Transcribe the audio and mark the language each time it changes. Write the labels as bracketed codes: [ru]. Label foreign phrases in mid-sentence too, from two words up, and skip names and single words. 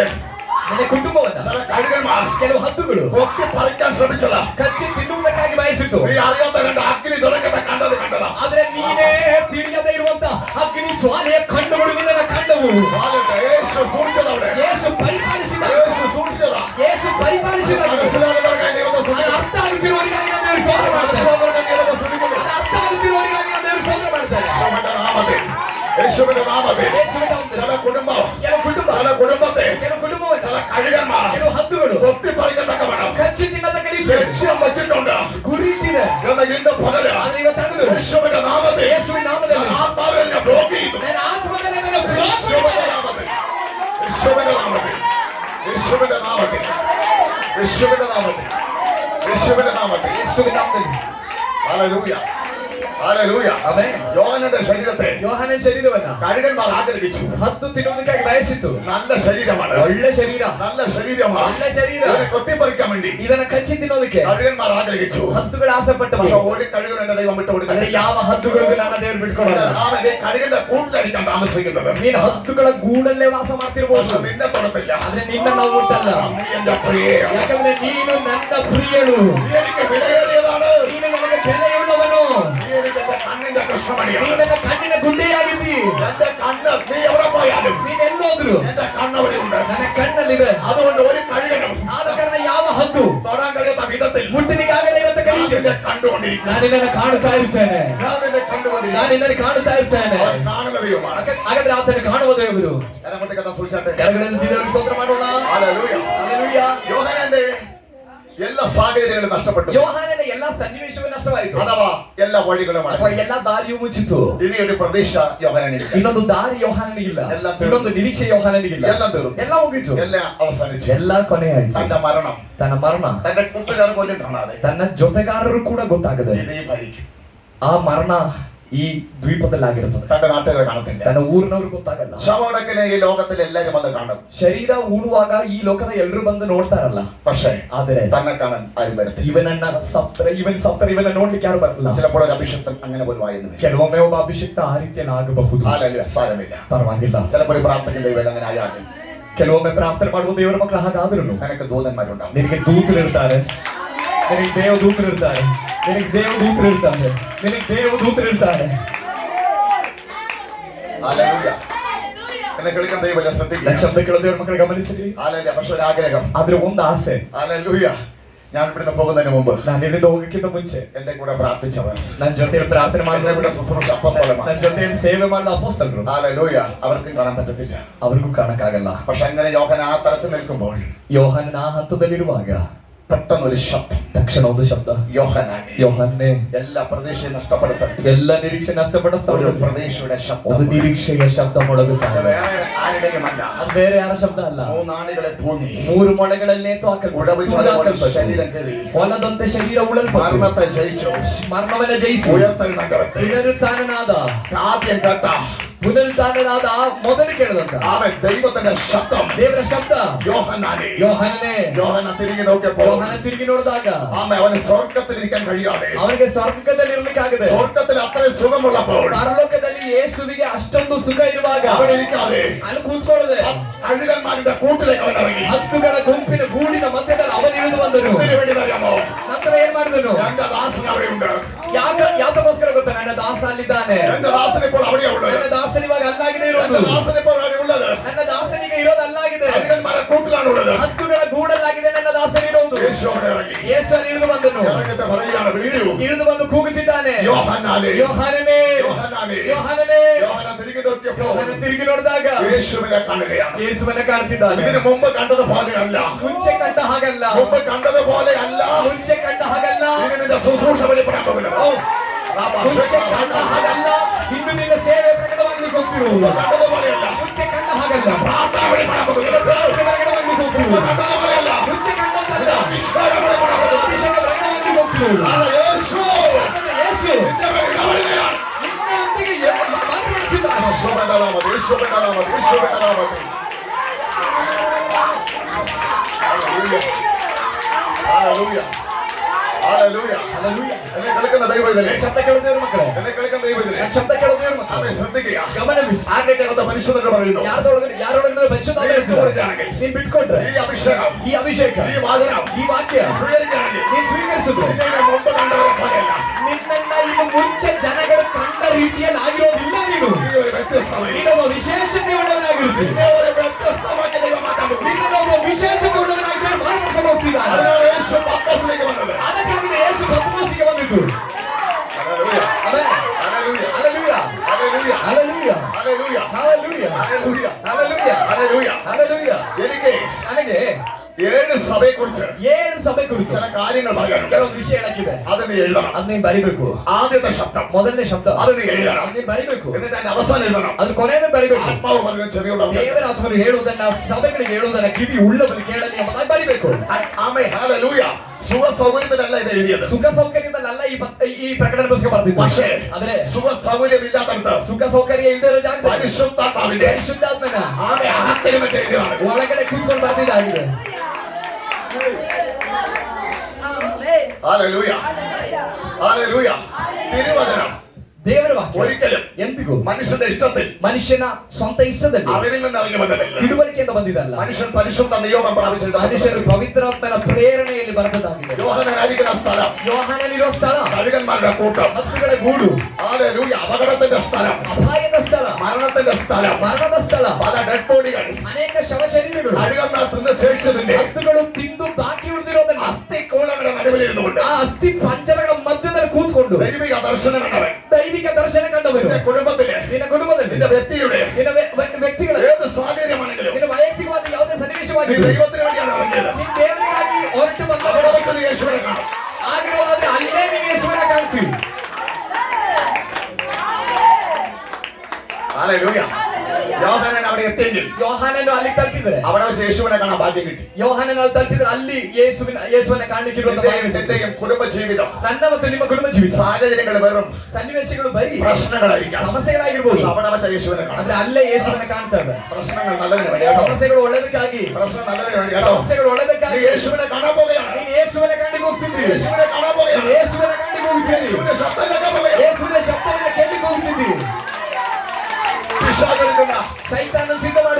[kn] ನಿನ್ನ ಕುಟುಂಬವನ್ನ [ml] ചില കഴുകന്മാർ [kn] ಕೆಲವು ಹದ್ದುಗಳು [ml] കൊത്തി പറിക്കാൻ ശ്രമിച്ചതാ. [kn] ಕಚ್ಚಿ ತಿನ್ನುವುದಕ್ಕಾಗಿ ಬಯಸಿತು. [ml] നീ അറിയാത്ത രണ്ട് അഗ്നി തുടക്കത്തെ കണ്ടതാ. [kn] ಆದ್ರೆ ನೀನೇ ತಿಳಿಯದೇ ಇರುವಂತ ಅಗ್ನಿ ಜ್ವಾಲೆಯ ಖಂಡಗಳು ನಿನ್ನ ಖಂಡವು. [ml] യേശു സൂക്ഷിച്ചതവിടെ, [kn] ಯೇಸು ಪರಿಪಾಲಿಸಿದ, [ml] യേശു സൂക്ഷിച്ചതാ. [kn] ಯೇಸು ಪರಿಪಾಲಿಸಿದ. [ml] മനസ്സിലാകുന്നവർക്കായി ദൈവത്തെ [kn] ಅದು [ml] സ്തുതിക്കുന്നു. [kn] ಅರ್ಥ ಆಗುತ್ತಿರುವವರಿಗಾಗಿ ನಾನು ದೇವರು ಸ್ತೋತ್ರ ಮಾಡ್ತೇನೆ. [ml] മനസ്സിലാകുന്നവർക്കായി ദൈവത്തെ സ്തുതിക്കുന്നു. [kn] ಅದು ಅರ್ಥ ಆಗುತ್ತಿರುವವರಿಗಾಗಿ ನಾನು ದೇವರು ಸ್ತೋತ್ರ ಮಾಡ್ತೇನೆ. [ml] യേശുവിന്റെ നാമത്തിൽ, യേശുവിന്റെ നാമത്തിൽ [kn] ಯೇಸುವಿನ ನಾಮದಲ್ಲಿ [ml] ചില കുടുംബം, [kn] ಕೆಲವು ಕುಟುಂಬ, [ml] ചില കുടുംബത്തെ [kn] ಕೆಲವು കുಟುಂಬವನ್ನು, [ml] ചില കഴുകന്മാർ [kn] ಕೆಲವು ಹದ್ದುಗಳು [ml] കൊത്തിപ്പറിക്കത്തക്കവണ്ണം [kn] ಕಚ್ಚಿ ತಿನ್ನತಕ್ಕ ರೀತಿ [ml] ലക്ഷ്യം വെച്ചിട്ടുണ്ട്. [kn] ಗುರಿ ಇಟ್ಟಿದೆ. [ml] എന്നാൽ ഇന്ന് പകല് [kn] ಆದ್ರೆ ಇವತ್ತಾಗದು [ml] യേശുവിന്റെ നാമത്തിൽ [kn] ಯೇಸುವಿನ ನಾಮದಲ್ಲಿ [ml] ആത്മാവിനെ എന്നെ ബ്ലോക്ക് ചെയ്തു. [kn] ನನ್ನ ಆತ್ಮದಲ್ಲಿ ನನ್ನ ಬ್ಲಾಕ್ [ml] യേശുവിന്റെ [kn] ಮಾಡಿದೆ. [ml] നാമത്തിൽ, യേശുവിന്റെ നാമത്തിൽ, യേശുവിന്റെ നാമത്തിൽ, യേശുവിന്റെ നാമത്തിൽ, യേശുവിന്റെ നാമത്തിൽ. [kn] ಯೇಸುವಿನ ನಾಮದಲ್ಲಿ [ml] ഹല്ലേലൂയ. ഹല്ലേലൂയ. [kn] ಆಮೆನ್. [ml] യോഹന്നാന്റെ ശരീരത്തെ [kn] ಯೋಹಾನನ ಶರೀರವನ್ನ [ml] കഴുകന്മാർ ആഗ്രഹിച്ചു. [kn] ಹದ್ದು ತಿನ್ನುವುದಕ್ಕಾಗಿ ಬಯಸಿತ್ತು. [ml] നല്ല ശരീരമാണ്, [kn] ಒಳ್ಳೆ ಶರೀರ, [ml] നല്ല ശരീരമാണ്. [kn] ಒಳ್ಳೆ ಶರೀರ. [ml] ഇതിനെ കൊത്തിപ്പറിക്കാൻ വേണ്ടി [kn] ಇದನ್ನ ಕಚ್ಚಿ ತಿನ್ನೋದಕ್ಕೆ [ml] കഴുകന്മാർ ആഗ്രഹിച്ചു. [kn] ಹದ್ದುಗಳು ಆಸೆಪಟ್ಟ [ml] പക്ഷെ ഒരു കഴുകൻ എന്റെ ദൈവം വിട്ടു കൊടുക്കില്ല. [kn] ಆದ್ರೆ ಯಾವ ಹದ್ದುಗಳಿಗೂ ನನ್ನ ದೇವರು ಬಿಟ್ಕೊಡಲ್ಲ. [ml] അവന്റെ കഴുകന്റെ കൂട്ടിലായിരിക്കാം താമസിക്കുന്നത്. [kn] ನೀನು ಹದ್ದುಗಳ ಗೂಡಲ್ಲೇ ವಾಸ ಮಾಡ್ತಿರ್ಬೋದು, [ml] പക്ഷെ നിന്നെ തൊടത്തില്ല. [kn] ಆದ್ರೆ ನಿನ್ನ ನಾವು ಮುಟ್ಟಲ್ಲ. [ml] നീ എന്റെ പ്രിയ, [kn] ಯಾಕಂದ್ರೆ ನೀನು ನನ್ನ ಪ್ರಿಯನು, [ml] നീ എനിക്ക് വിലയേറിയതാണ്. [kn] ನೀನು ನನಗೆ ಬೆಲೆಯುಳ್ಳವನು, [ml] നീ എനിക്ക് എന്റെ കണ്ണിന്റെ കൃഷ്ണമണിയാണ്. [kn] ನೀ ನನ್ನ ಕಣ್ಣಿನ ಗುಂಡೆಯಾಗಿದ್ದಿ. [ml] എന്റെ കണ്ണ് നീ എവിടെ പോയാലും [kn] ನೀನ್ ಎಲ್ಲೋದ್ರು [ml] എന്റെ കണ്ണവിടെയുണ്ട്. [kn] ನನ್ನ ಕಣ್ಣಲ್ಲಿದೆ. [ml] അതുകൊണ്ട് ഒരു കഴുകനും [kn] ಆದ ಕಾರಣ ಯಾವ ಹದ್ದು [ml] തൊടാൻ കഴിയാത്ത വിധത്തിൽ [kn] ಮುಟ್ಟಲಿಕ್ಕಾಗದೇ ಇರತ್ತ [ml] ഞാൻ [kn] ಕೈಗೆ [ml] നിന്നെ കണ്ടുകൊണ്ടിരിക്കും. [kn] ನಾನು ನಿನ್ನನ್ನು ಕಾಣುತ್ತಾ ಇರ್ತೇನೆ, [ml] ഞാൻ നിന്നെ കണ്ടുകൊണ്ടിരിക്കും. [kn] ನಾನು ನಿನ್ನನ್ನು ಕಾಣುತ್ತಾ ಇರ್ತೇನೆ. [ml] അവൻ കാണുന്ന ദൈവമാണ്. [kn] ಹಾಗಾದ್ರೆ ಆತನ ಕಾಣುವ ದೇವರು. [ml] രണ്ടാമത്തെ കഥ സൂക്ഷിച്ചാട്ടെ. [kn] കരಗಳಲ್ಲಿ ದೇವರಿಗೆ ಸ್ತೋತ್ರ ಮಾಡೋಣ. [ml] ഹല്ലേലൂയ. ഹല്ലേലൂയ. യോഹന്നാന്റെ എല്ലാ സാഹചര്യങ്ങളും നഷ്ടപ്പെട്ടു. [kn] ಯೋಹಾನನ ಎಲ್ಲಾ ಸನ್ನಿವೇಶವೂ ನಷ್ಟವಾಯಿತು, [ml] അഥവാ എല്ലാ വഴികളും [kn] ಅಥವಾ [ml] അടച്ചു. [kn] ಎಲ್ಲಾ ದಾರಿಯೂ ಮುಚ್ಚಿತು. [ml] ഇനി ഒരു പ്രതീക്ഷ യോഹന്നാനില്ല. [kn] ಇನ್ನೊಂದು ದಾರಿ ಯೋಹಾನನಿಗಿಲ್ಲ, [ml] ಎಲ್ಲ തീർന്നു. [kn] ಇನ್ನೊಂದು ನಿರೀಕ್ಷೆ ಯೋಹಾನನಿಗಿಲ್ಲ. [ml] ಎಲ್ಲ തീർന്നു. [kn] ಎಲ್ಲ ಮುಗಿತು, [ml] എല്ലാം അവസാനിച്ചു. [kn] ಎಲ್ಲ ಕೊನೆಯಾಯಿತು. [ml] തന്റെ മരണം [kn] ತನ್ನ ಮರಣ [ml] തന്റെ കൂട്ടുകാർ പോലും കാണാതെ [kn] ತನ್ನ ಜೊತೆಗಾರರು ಕೂಡ ಗೊತ್ತಾಗದೆ [ml] ഇതേ ഭരിക്കും. [kn] ಆ ಮರಣ ಈ ದ್ವೀಪದಲ್ಲಾಗಿರುತ್ತದೆ. [ml] തന്റെ നാട്ടുകാരെ കാണത്തില്ല. [kn] ತನ್ನ ಊರಿನವರು ಗೊತ್ತಾಗಲ್ಲ. [ml] ശവടക്കിനെ ഈ ലോകത്തിൽ എല്ലാരും വന്ന് കാണും. [kn] ಶರೀರ ಉಳುವಾಗ ಈ ಲೋಕದ ಎಲ್ಲರೂ ಬಂದು ನೋಡ್ತಾರಲ್ಲ, [ml] പക്ഷേ [kn] ಆದರೆ [ml] തന്നെ കാണാൻ ആരും വരത്തില്ല. [kn] ಇವನ್ ಸತ್ತರ ಇವನ್ನ ನೋಡ್ಲಿಕ್ಕೆ ಯಾರು ಬರಲ್ಲ. [ml] ചിലപ്പോൾ ഒരു അഭിഷക്തൻ അങ്ങനെ പോലും ആയിരുന്നു. [kn] ಕೆಲವೊಮ್ಮೆ ಒಬ್ಬ ಅಭಿಷಿಕ್ತ ಆ ರೀತಿಯಲ್ಲಿ ಆಗಬಹುದು, [ml] ഹല്ലേലൂയ. സാരമില്ല. [kn] ಪರವಾಗಿಲ್ಲ. [ml] ചിലപ്പോൾ ഒരു പ്രാർത്ഥന ദൈവം അങ്ങനെ ആയാലും [kn] ಕೆಲವೊಮ್ಮೆ ಪ್ರಾರ್ಥನೆ ಮಾಡುವ ದೇವರ ಮಕ್ಕಳು ಹಾಗಾದ್ರೂ [ml] നിനക്ക് ദൂതന്മാരുണ്ടാവും. [kn] ನಿನಗೆ ದೂತರಿರ್ತಾರೆ, ನಿನಗೆ ದೇವದೂತರಿರ್ತಾರೆ, ನಿನಗೆ ದೇವದೂತರಿರ್ತಾರೆ, ನಿನಗೆ ದೇವದೂತರಿರ್ತಾರೆ. [ml] ഹല്ലേലൂയ. എന്നെ കേൾക്കാൻ ദൈവമല്ല, ശ്രദ്ധിക്കുക. [kn] ಶಬ್ದ ಕೇಳೋ ದೇವರ ಮಕ್ಕಳು ಗಮನಿಸಿರಿ. [ml] ഹല്ലേലൂയ. പക്ഷെ ഒരു ആഗ്രഹം. [kn] ಆದ್ರೆ ಒಂದು ಆಸೆ. [ml] ഹല്ലേലൂയ. ഞാൻ ഇവിടുന്ന് പോകുന്നതിന് മുമ്പ് [kn] ನಾನು ಇಲ್ಲಿಂದ ಹೋಗಕ್ಕಿಂತ ಮುಂಚೆ [ml] എന്റെ കൂടെ പ്രാർത്ഥിച്ചവർ, [kn] ನನ್ನ ಜೊತೆಯಲ್ಲಿ ಪ್ರಾರ್ಥನೆ [ml] എന്റെ [kn] ಮಾಡಿದ್ರೆ [ml] കൂടെ ശുശ്രൂഷ അപ്പോസ്തലന്മാർ, [kn] ನನ್ನ ജೊತೆಯಲ್ಲಿ ಸೇವೆ ಮಾಡಿದ ಅಪೊಸ್ತಲರು, [ml] ഹല്ലേലൂയ, അവർക്കും കാണാൻ പറ്റത്തില്ല. [kn] ಅವ್ರಿಗೂ ಕಾಣಕ್ಕಾಗಲ್ಲ. [ml] പക്ഷെ അങ്ങനെ യോഹന്നാൻ ആ തലത്തിൽ നിൽക്കുമ്പോൾ [kn] ಯೋಹಾನನ ಆ ಹಂತದಲ್ಲಿರುವಾಗ [ml] പെട്ടെന്നൊരു ശബ്ദം. [kn] ತಕ್ಷಣ ಒಂದು ಶಬ್ದ, [ml] യോഹന്നാനെ, [kn] ಯೋಹಾನನೇ, [ml] എല്ലാ പ്രതീക്ഷയും നഷ്ടപ്പെടുത്താൻ [kn] ಎಲ್ಲ ನಿರೀಕ್ಷೆ ನಷ್ಟಪಟ್ಟ [ml] ഒരു [kn] ಸ್ಥಳದಲ್ಲಿ [ml] പ്രതീക്ഷയുടെ [kn] ಒಂದು [ml] ശബ്ദം. [kn] ನಿರೀಕ್ಷೆಯ ಶಬ್ದ [ml] അത് [kn] ಮೊಳಗುತ್ತಾರೆ. [ml] വേറെ ആരുടെയുമല്ല. [kn] ಅದು ಬೇರೆ ಯಾರ ಶಬ್ದ ಅಲ್ಲ. [ml] മൂന്നാണികളെ തൂങ്ങി [kn] ಮೂರು ಮೊಳೆಗಳನ್ನೇ [ml] ഉടവിശാലപോലെ ശരീരം കയറി [kn] ಹೊಲದಂತೆ ಶರೀರ ಉಳಲ್ಪಟ್ಟು [ml] മരണത്തെ ജയിച്ചു [kn] ಮರಣವನ್ನ ಜಯಿಸಿ [ml] ഉയർത്തെഴുന്നേൽക്കട്ടെ. [kn] ಪುನರುತ್ಥಾನನಾದ [ml] ആദ്യം കേട്ട [kn] ಪುನರುತ್ಥಾನನಾದ ಮೊದಲು ಕೇಳಿದಂತ [ml] അവൻ ദൈവത്തിന്റെ ശബ്ദം. [kn] ದೇವರ ಶಬ್ದ, [ml] യോഹന്നാനെ, [kn] ಯೋಹಾನನೇ. [ml] യോഹന്നാൻ തിരിഞ്ഞു നോക്കിയപ്പോൾ [kn] ಯೋಹಾನ ತಿರುಗಿ ನೋಡಿದಾಗ [ml] അവന് സ്വർഗത്തിൽ ഇരിക്കാൻ കഴിയാതെ, [kn] ಅವನಿಗೆ ಸ್ವರ್ಗದಲ್ಲಿ ಇರ್ಲಿಕ್ಕಾಗದೆ, [ml] സ്വർഗത്തിൽ അത്രയും സുഖമുള്ളപ്പോൾ [kn] ಪರಲೋಕದಲ್ಲಿ ಯೇಸುವಿಗೆ ಅಷ್ಟೊಂದು ಸುಖ ಇರುವಾಗ [ml] അവൻ ഇരിക്കാതെ [kn] ಅಲ್ಲಿ ಕೂತ್ಕೊಳ್ಳದೆ [ml] കഴുകന്മാരുടെ കൂട്ടിലേക്ക് അവൻ ഇറങ്ങി. [kn] ಹತ್ತುಗಳ ಗುಂಪಿನ ಗೂಡಿನ ಮಧ್ಯದಲ್ಲಿ ಅವನು ಇಳಿದು ಬಂದನು. [ml] എന്തിനു വേണ്ടി അറിയാമോ? [kn] ನಂತರ ಏನ್ ಮಾಡಿದನು? [ml] എന്റെ ദാസൻ അവിടെയുണ്ട്. [kn] ಯಾತಕ್ಕೋಸ್ಕರ ಗೊತ್ತಾ? ನನ್ನ ದಾಸ ಅಲ್ಲಿದ್ದಾನೆ. [ml] എന്റെ ദാസൻ ഇപ്പോൾ അവിടെയാ ഉള്ളത്. [kn] ನನ್ನ ದಾಸನ ಇವಾಗ ಅಲ್ಲಾಗಿದೆ [ml] എന്റെ [kn] ಇರೋದು. [ml] ദാസൻ ഇപ്പോൾ അവിടെ ഉള്ളത്. [kn] ನನ್ನ ದಾಸನಿಗೆ ಇರೋದು ಅಲ್ಲಾಗಿದೆ. [ml] കഴുകന്മാരുടെ കൂട്ടിലാണ് ഉള്ളത്. [kn] ಹತ್ತುಗಳ ಗೂಡಲ್ಲಾಗಿದೆ ನನ್ನ ದಾಸನ ಇರೋದು. [ml] യേശു അവിടെ ഇറങ്ങി. [kn] ಯೇಸು ಅಲ್ಲಿ ಇಳಿದು ಬಂದನು. [ml] ഇറങ്ങിയിട്ട് പറയുകയാണ്, വിളിക്കൂ. [kn] ಇಳಿದು ಬಂದು ಕೂಗುತ್ತಿದ್ದಾನೆ, [ml] യോഹന്നാനെ, [kn] ಯೋಹಾನನೇ, [ml] യോഹന്നാനെ. [kn] ಯೋಹಾನನೇ. [ml] യോഹന്നാൻ തിരികെ നോക്കിയപ്പോൾ [kn] ಯೋಹಾನ ತಿರುಗಿ ನೋಡಿದಾಗ [ml] യേശുവിനെ കാണുകയാണ്. [kn] ಯೇಸುವನ್ನ ಕಾಣ್ತಿದ್ದಾನೆ. [ml] ഇതിനു മുമ്പ് കണ്ടതുപോലെ അല്ല. [kn] ಮುಂಚೆ ಕಂಡ ಹಾಗಲ್ಲ, [ml] മുമ്പ് കണ്ടതുപോലെ അല്ല. [kn] ಮುಂಚೆ ಕಂಡ ಹಾಗಲ್ಲ, [ml] ഇനി നിന്റെ ശുശ്രൂഷ വെളിപ്പെടാൻ പോകുന്നത്. [kn] ಮುಂಚೆ ಕಂಡ ಹಾಗಲ್ಲ, ಇನ್ನು ನಿನ್ನ ಸೇವೆ ಪ್ರಕಟವಾಗ್ಲಿಕ್ಕೆ ಹೋಗ್ತಿರುವುದು. [ml] കണ്ടതുപോലെയല്ല. [kn] ಮುಂಚೆ ಕಂಡ ಹಾಗಲ್ಲ, [ml] പ്രാർത്ഥന വെളിപ്പെടാൻ പോകുന്നത്. [kn] ಪ್ರಕಟವಾಗ್ಲಿಕ್ಕೆ ಹೋಗ್ತಿರುವುದು. [ml] കണ്ടതുപോലെയല്ല. [kn] ಮುಂಚೆ ಕಂಡದ್ದಲ್ಲ, [ml] വിശ്വാസം വെളിപ്പെടാൻ പോകുന്നത്. [kn] ಅಭಿಷೇಕ ಪ್ರಕಟವಾಗ್ಲಿಕ್ಕೆ ಹೋಗ್ತಿರುವುದು. [ml] യേശു [kn] ಯಾಕಂದ್ರೆ ಯೇಸು [ml] നിന്റെ മേൽ കവരുകയാണ്. [kn] ನಿನ್ನೊಂದಿಗೆ ಮಾತನಾಡುತ್ತಿದ್ದಾನೆ. [ml] യേശുവിന്റെ നാമത്തിൽ, യേശുവിന്റെ നാമത്തിൽ, യേശുവിന്റെ നാമത്തിൽ. ഹല്ലേലൂയ. ഹല്ലേലൂയ. ഹല്ലേലൂയ. എന്നെ കേൾക്കുന്ന ദൈവമേ, [kn] ಶಬ್ದ ಕೇಳೋದೇವ್ರ ಮಕ್ಕಳೇ, [ml] എന്നെ കേൾക്കുന്ന ദൈവമേ, [kn] ಶಬ್ದ ಕೇಳೋದೇವ್ರ ಮಕ್ಕಳೇ, [ml] അവനെ ശ്രദ്ധിക്കുക. [kn] ಗಮನವಿಸಿ. [ml] ആരുടെ അകത്ത് പരിശുദ്ധങ്ങൾ പറയുന്നു? [kn] ಯಾರೊಳಗೆ ಪರಿಶುದ್ಧಾತ್ಮ ಇರ್ತದೆ. ನೀನ್ ಬಿಟ್ಕೊಟ್ರೆ [ml] ഈ അഭിഷേകം, [kn] ಈ ಅಭಿಷೇಕ, [ml] ഈ വാചനം, [kn] ಈ ವಾಕ್ಯ [ml] സ്വീകരിക്കുകയാണെങ്കിൽ [kn] ನೀನ್ ಸ್ವೀಕರಿಸಿದ್ರು [ml] നിന്നെ മുമ്പ് കണ്ടവരെ പോലെയല്ല. [kn] ನಿನ್ನನ್ನ ಇನ್ನು ಮುಂಚೆ ಜನಗಳು ಕಂಡ ರೀತಿಯಲ್ಲಿ ಆಗಿರೋದಿಲ್ಲ. ನೀನು [ml] നീ ഒരു വ്യത്യസ്തമായി, [kn] ನೀನೊಬ್ಬ ವಿಶೇಷತೆ ಉಳ್ಳವನಾಗಿರುತ್ತೀನಿ. [ml] നിന്നെ ഒരു വ്യത്യസ്തമാക്കി ദൈവം മാറ്റാൻ പോകുന്നു. [kn] ನೀನೊಬ್ಬ ವಿಶೇಷತೆ ಉಳ್ಳವನಾಗಿ ಮಾರ್ಪಡಿಸಲು ಹೋಗ್ತಿದ್ದಾನೆ. [ml] അതിനാണ് യേശു പത്മോസിലേക്ക് വന്നത്. [kn] ಅದಕ್ಕಾಗಿ ಯೇಸು ಪತ್ಮೋಸಿಗೆ ಬಂದಿದ್ದು. [ml] ഹല്ലേലൂയ. [kn] ಆಮೆನ್. [ml] ഹല്ലേലൂയ. [kn] ಹಲ್ಲೆಲೂಯ, [ml] ഹല്ലേലൂയ. [kn] ಹಲ್ಲೆಲೂಯ, [ml] ഹല്ലേലൂയ. [kn] ಹಲ್ಲೆಲೂಯ, [ml] ഹല്ലേലൂയ. [kn] ಹಲ್ಲೆಲೂಯ, [ml] ഹല്ലേലൂയ. [kn] ಹಲ್ಲೆಲೂಯ. [ml] എനിക്ക് [kn] ನನಗೆ [ml] 7 ಸಭೆಕುರಿച്ച് 7 ಸಭೆಕುರಿച്ച് ചില കാര്യങ്ങൾ പറയാനുണ്ട്. [kn] ಕೆಲವು ವಿಷಯಗಳಿವೆ. [ml] അത് നീ എഴുതണം. [kn] ಅದು ನೀನು ಬರಿಬೇಕು. [ml] ആദ്യത്തെ ശബ്ദം, [kn] ಮೊದಲನೇ ಶಬ್ದ [ml] അത് നീ എഴുതണം. [kn] ಅದು ನೀನು ಬರಿಬೇಕು. [ml] എന്നിട്ട് അതിന്റെ അവസാനം എഴുതണം. [kn] ಅದು ಕೊನೆಯನ್ನು ಬರಿಬೇಕು. [ml] ആത്മാവ് പറയുന്ന ചെറിയുള്ള [kn] ದೇವರ ಆತ್ಮನು ಹೇಳುವುದನ್ನ ಸಭೆಗಳಿಗೆ ಹೇಳುವುದನ್ನ ಕಿವಿ ಉಳ್ಳವನು ಕೇಳಲಿ ಎಂಬುದಾಗಿ ಬರಿಬೇಕು. [ml] ആമേൻ, ഹല്ലേലൂയ. സുഖ സൗകര്യത്തിലല്ല ഇത് എഴുതിയത്. [kn] ಸುಖ ಸೌಕರ್ಯದಲ್ಲ ಈ ಪ್ರಕಟಣೆ ಪುಸ್ತಕ ಬರೆದಿದ್ದು. [ml] പക്ഷേ [kn] ಆದರೆ [ml] സുഖ സൗകര്യമില്ലാത്തടത്ത് [kn] ಸುಖ ಸೌಕರ್ಯ ಇಲ್ಲದಿರೋ ಜಾಗದಲ್ಲಿ [ml] പരിശുദ്ധാത്മാവിന്റെ [kn] ಪರಿಶುದ್ಧಾತ್ಮನ [ml] ആമേൻ അകത്തിരുന്നിട്ട് എഴുതിയതാണ്. [kn] ಒಳಗಡೆ ಕೂತ್ಕೊಂಡು ಬರ್ತಿದ್ದಾಗಿದೆ. [ml] ഹല്ലേലൂയ, ഹല്ലേലൂയ. തിരുവചനം [kn] ದೇವರ ವಾಕ್ಯ [ml] ഒരിക്കലും [kn] ಎಂದಿಗೂ [ml] മനുഷ്യന്റെ ഇഷ്ടത്തിൽ [kn] ಮನುಷ್ಯನ ಸ್ವಂತ ಇಷ್ಟದಲ್ಲಿ [ml] അറിവിൽ നിന്ന് ഇറങ്ങി വന്നതല്ല. [kn] ತಿಳುವಳಿಕೆಯಿಂದ ಬಂದಿದ್ದಲ್ಲ. [ml] മനുഷ്യൻ പരിശുദ്ധ നിയോഗം പ്രാപിച്ചിട്ട് [kn] ಮನುಷ್ಯನು ಪವಿತ್ರಾತ್ಮನ ಪ್ರೇರಣೆಯಲ್ಲಿ ಬರೆದದ್ದಾಗಿದೆ. [ml] യോഹന്നായിരിക്കുന്ന സ്ഥലം, [kn] ಯೋಹಾನನಿರೋ ಸ್ಥಳ, [ml] കഴുകന്മാരുടെ കൂട്ടം, [kn] ಹಕ್ಕುಗಳ ಗೂಡು, [ml] ഹല്ലേലൂയ. അപകടത്തിന്റെ സ്ഥലം, [kn] ಅಪಾಯದ ಸ್ಥಳ, [ml] മരണത്തിന്റെ സ്ഥലം, [kn] ಮರಣದ ಸ್ಥಳ, [ml] പല [en] dead bodies, [kn] ಅನೇಕ ಶವ ಶರೀರಗಳು, [ml] കഴുകന്മാർ തിന്ന് ശേഷിച്ചതിന്റെ [kn] ಹಕ್ಕುಗಳು ತಿಂದು ಬಾಕಿ ಉಳಿದಿರೋದನ್ನ [ml] അസ്ഥിക്കോളങ്ങളുടെ നടുവിലിരുന്നുകൊണ്ട് [kn] ಆ ಅಸ್ಥಿ ಪಂಜರಗಳ ಮಧ್ಯದಲ್ಲಿ ಕೂತ್ಕೊಂಡು [ml] ദൈവിക ദർശനം കണ്ടവൻ, [kn] ದೈವಿಕ ದರ್ಶನ ಕಂಡವರು [ml] നിന്റെ കുടുംബത്തിലെ, [kn] ನಿನ್ನ ಕುಟುಂಬದಲ್ಲಿ [ml] നിന്റെ വ്യക്തിയുടെ [kn] ನಿನ್ನ ವ್ಯಕ್ತಿಗಳ [ml] ഏത് സാഹചര്യമാണെങ്കിലും [kn] ನಿನ್ನ ವೈಯಕ್ತಿಕವಾದ ಯಾವುದೇ [ml] നീ [kn] ಸನ್ನಿವೇಶವಾಗಿದ್ದು [ml] ദൈവത്തിന് വേണ്ടിയാണ് ഇറങ്ങിയത്. [kn] ನೀನು ದೇವರಿಗಾಗಿ ಹೊರಟು [ml] അവിടെ [kn] ಬಂದ [ml] വെച്ച് നീ യേശുവിനെ കാണും. [kn] ಆಗಿರುವಾದ್ರೆ ಅಲ್ಲೇ ನೀನು ಯೇಸುವನ್ನ ಕಾಣ್ತೀವಿ. [ml] ഹല്ലേലൂയ. യോഹന്നാൻ അവിടെ എത്തിയെങ്കിൽ [kn] ಯೋಹಾನನು ಅಲ್ಲಿ ತಲುಪಿದರೆ [ml] അവിടെ വെച്ച് യേശുവിനെ കാണാൻ ഭാഗ്യം കിട്ടി. [kn] ಯೋಹಾನನು ಅಲ್ಲಿ ತಲುಪಿದರೆ ಅಲ್ಲಿ ಯೇಸುವನ್ನ ಕಾಣಲಿಕ್ಕಿರುವಂತ ಭಾಗ್ಯ ಸಿಕ್ಕಿತು. [ml] നിന്റെയും കുടുംബ ജീവിതം, [kn] ನನ್ನ ಮತ್ತು ನಿಮ್ಮ ಕುಟುಂಬ ಜೀವಿತ [ml] സാഹചര്യങ്ങൾ വെറും [kn] ಸನ್ನಿವೇಶಗಳು ಬರೀ [ml] പ്രശ്നങ്ങളായിരിക്കാം. [kn] ಸಮಸ್ಯೆಗಳಾಗಿರ್ಬೋದು. [ml] അവിടെ വെച്ച യേശുവിനെ കാണാം. [kn] ಆದ್ರೆ ಅಲ್ಲೇ ಯೇಸುವನ್ನ ಕಾಣ್ತಾರೆ. [ml] പ്രശ്നങ്ങൾ നല്ലതിന് വേണ്ടി, [kn] ಸಮಸ್ಯೆಗಳು ಒಳ್ಳೆದಕ್ಕಾಗಿ, [ml] പ്രശ്നം നല്ലതിന് വേണ്ടി കേട്ടോ. [kn] ಸಮಸ್ಯೆಗಳು [ml] നീ [kn] ಒಳ್ಳೆದಕ್ಕಾಗಿ [ml] യേശുവിനെ കാണാൻ പോവുകയാണ്. [kn] ನೀನು ಯೇಸುವನ್ನ ಕಾಣಿಗೆ ಹೋಗ್ತಿದ್ದಿ. [ml] യേശുവിനെ കാണാൻ പോവുകയാണ്. [kn] ಯೇಸುವನ್ನ ಕಾಣಿಗೆ ಹೋಗ್ತಿದ್ದಿ. [ml] യേശുവിന്റെ ശബ്ദം കേൾക്കാൻ പോവുകയാണ്. [kn] ಯೇಸುವಿನ ಶಬ್ದವನ್ನ ಕೇಳಲಿಕ್ಕೆ ಹೋಗ್ತಿದ್ದಿ. [ml] പിശാചെടുക്കുന്ന [kn] ಸೈತಾನ ಸಿದ್ಧ ಮಾಡುವ